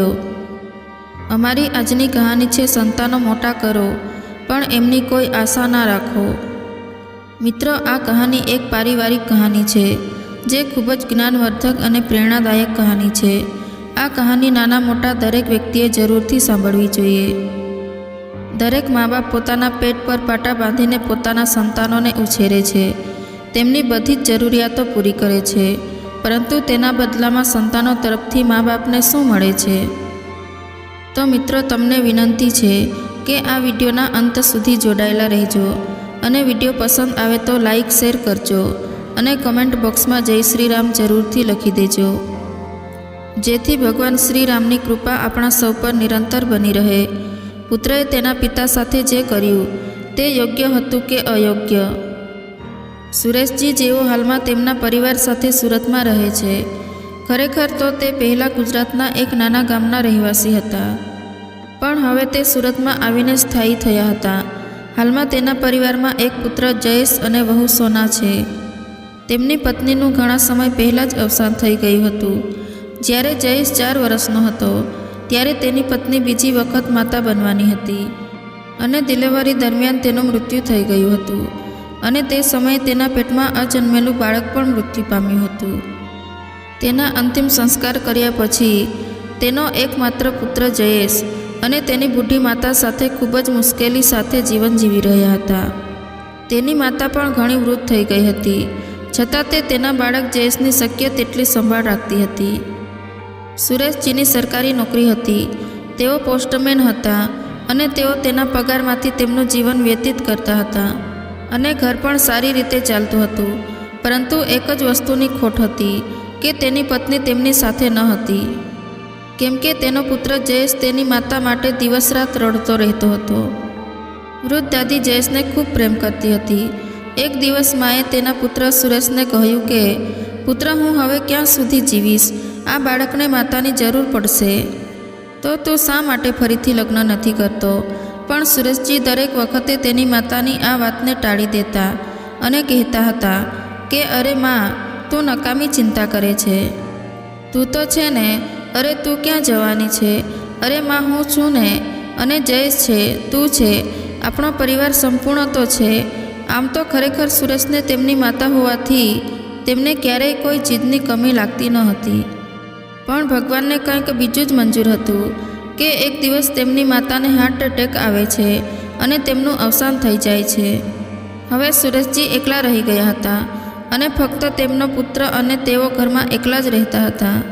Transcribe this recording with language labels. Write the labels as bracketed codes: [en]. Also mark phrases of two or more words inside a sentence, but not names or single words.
[gu] અમારી આજની કહાની છે સંતાનો મોટા કરો પણ એમની કોઈ આશા ના રાખો। મિત્રો, આ કહાની એક પારિવારિક કહાની છે જે ખૂબ જ જ્ઞાનવર્ધક અને પ્રેરણાદાયક કહાની છે। આ કહાની નાના મોટા દરેક વ્યક્તિએ જરૂરથી સાંભળવી જોઈએ। દરેક માઁ બાપ પોતાના પેટ પર પાટા બાંધીને પોતાના સંતાનોને ઉછેરે છે, તેમની બધી જ જરૂરિયાતો પૂરી કરે છે, પરંતુ તેના બદલામાં સંતાનો તરફથી માઁ બાપને શું મળે છે? તો મિત્રો, તમને વિનંતી છે કે આ વિડિયોના અંત સુધી જોડાયેલા રહેજો અને વિડિયો પસંદ આવે તો [en] like share [gu] કરજો અને [en] comment box [gu] મેં જય શ્રી રામ જરૂરથી લખી દેજો, જેથી ભગવાન શ્રી રામની કૃપા આપણા સૌ પર નિરંતર બની રહે। પુત્રએ તેના પિતા સાથે જે કર્યું તે યોગ્ય હતું કે અયોગ્ય? સુરેશજી જેઓ હાલમાં તેમના પરિવાર સાથે સૂરત મેં રહે છે। ખરેખર તો તે પહેલા ગુજરાતના એક નાના ગામના રહેવાસી હતા, પણ હવે તે સૂરત મેં આવીને સ્થાયી થયા હતા। હાલમાં તેના પરિવાર મેં એક પુત્ર જયેશ અને વહૂ સોના છે। તેમની પત્નીનું ઘણા સમય પહેલા જ અવસાન થઈ ગયું હતું। જ્યારે જયેશ 4 વર્ષનો હતો ત્યારે તેની પત્ની બીજી વખત માતા બનવાની હતી અને ડિલિવરી દરમિયાન તેનું મૃત્યુ થઈ ગયું હતું અને તે સમયે તેના પેટમાં અજન્મેલું બાળક પણ મૃત્યુ પામ્યું હતું। તેના અંતિમ સંસ્કાર કર્યા પછી તેનો એકમાત્ર પુત્ર જયેશ અને તેની બૂઢી માતા સાથે ખૂબ જ મુશ્કેલી સાથે જીવન જીવી રહ્યા હતા। તેની માતા પણ ઘણી વૃદ્ધ થઈ ગઈ હતી, છતાં તે તેના બાળક જયેશની શક્ય તેટલી સંભાળ રાખતી હતી। સુરેશજીની સરકારી નોકરી હતી, તેઓ પોસ્ટમેન હતા અને તેઓ તેના પગારમાંથી તેમનું જીવન વ્યતીત કરતા હતા અને ઘર પણ સારી રીતે ચાલતું હતું। પરંતુ એક જ વસ્તુની ખોટ હતી કે તેની પત્ની તેમની સાથે ન હતી, કેમ કે તેનો પુત્ર જયેશ તેની માતા માટે દિવસ રાત રડતો રહતો હતો। વૃદ્ધ દાદી જયેશને ખૂબ પ્રેમ કરતી હતી। એક દિવસ માએ તેના પુત્ર સુરેશને કહ્યું કે પુત્ર, હું હવે ક્યાં સુધી જીવીશ? આ બાળકને માતાની જરૂર પડશે, તો તું શા માટે ફરીથી લગ્ન નથી કરતો? પણ સુરેશજી દરેક વખતે તેની માતાની આ વાતને ટાળી દેતા અને કહેતા હતા કે અરે માઁ, તું નકામી ચિંતા કરે છે। તું તો છે ને, અરે તું ક્યાં જવાની છે? અરે માઁ, હું છું ને, અને જયેશ છે, તું છે, આપણો પરિવાર સંપૂર્ણ તો છે। આમ તો ખરેખર સુરેશને તેમની માતા હોવાથી તેમને ક્યારેય કોઈ ચીજની કમી લાગતી ન હતી, પણ ભગવાનને કંઈક બીજું જ મંજૂર હતું કે એક દિવસ તેમની માતાને [en] heart attack [gu] આવે છે અને તેમનું અવસાન થઈ જાય છે। હવે સુરેશજી એકલા રહી ગયા હતા અને ફક્ત તેમનો પુત્ર અને તેઓ ઘરમાં એકલા જ રહતા હતા।